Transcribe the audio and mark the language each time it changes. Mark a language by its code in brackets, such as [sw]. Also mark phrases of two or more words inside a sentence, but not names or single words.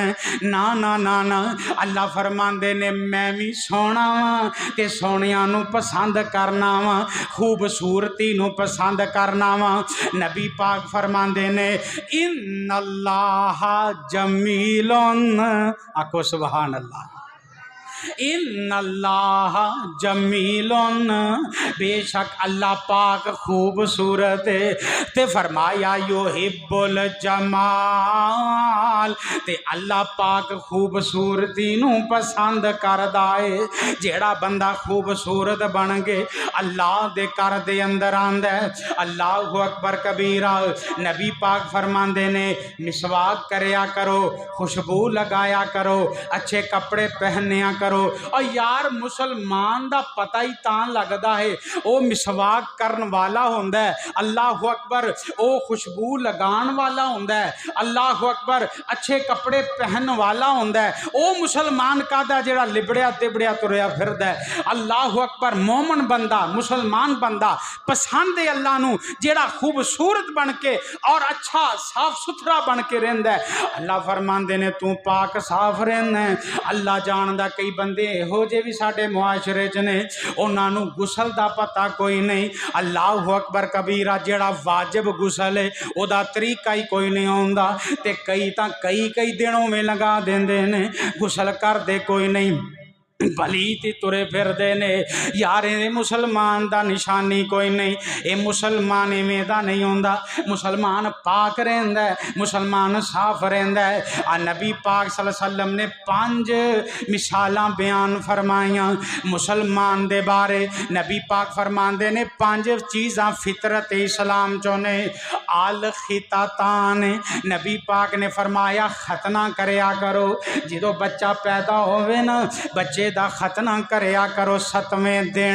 [pa] نہ نہ نہ نہ، اللہ فرماندے نے میں بھی سوہنا واں تے سوہنیاں نوں پسند کرنا واں، خوبصورتی نوں پسند کرنا واں. نبی پاک فرماندے نے [ar] إن الله جميل, [pa] آکھو [ar] سبحان الله. إن الله جميل, [pa] بیشک اللہ پاک خوبصورت ہے. تے فرمایا [ar] يحب الجمال, [pa] تے اللہ پاک خوبصورتی نوں پسند کردا ہے. جیہڑا بندہ خوبصورت بن گئے اللہ دے گھر دے اندر آندا ہے. [ar] الله أكبر كبيرا. [pa] نبی پاک فرماندے نے مسواک کریا کرو، خوشبو لگایا کرو، اچھے کپڑے پہنیا کرو. اور یار مسلمان دا پتہ ہی تاں لگدا ہے وہ مسواک کرن والا ہندا ہے. [ar] الله أكبر, [pa] وہ خوشبو لگان والا ہندا ہے. [ar] الله أكبر, [pa] اچھے کپڑے پہن والا ہندا ہے. وہ مسلمان کاہدا جیہڑا لبڑیا تبڑیا تریا پھردا ہے. [ar] الله أكبر, [pa] مومن بندہ مسلمان بندہ پسند ہے اللہ نوں جیہڑا خوبصورت بن کے اور اچھا صاف ستھرا بن کے رہندا ہے. اللہ فرماندے نے توں پاک صاف رہنا ہے۔ اللہ جاندا کئی بندے ایہو جے بھی ساڈے معاشرے چ نے اوہناں نوں غسل دا پتہ کوئی نہیں. [ar] الله أكبر كبيرا, [pa] جیہڑا واجب غسل ہے اودا طریقہ ہی کوئی نہیں آؤندا تے کئی تاں کئی دنوں میں لگا دیندے نے، غسل کردے کوئی نہیں، بھلی تی ترے پھردے نے. یار یہ مسلمان دا نشانی کوئی نہیں، یہ مسلمان ایویں دا نہیں ہوندا. مسلمان پاک رہندا ہے، مسلمان صاف رہندا ہے. آ نبی پاک [ar] صلى الله عليه وسلم [pa] نے 5 مثالاں بیان فرمائیاں مسلمان دے بارے. نبی پاک فرماندے نے 5 چیزاں فطرت اسلام چوں نے. [ar] الختان, [pa] نبی پاک نے فرمایا ختنہ کریا کرو. جو بچہ پیدا ہووے نا، بچے دا ختنہ کریا کرو 7ویں دن.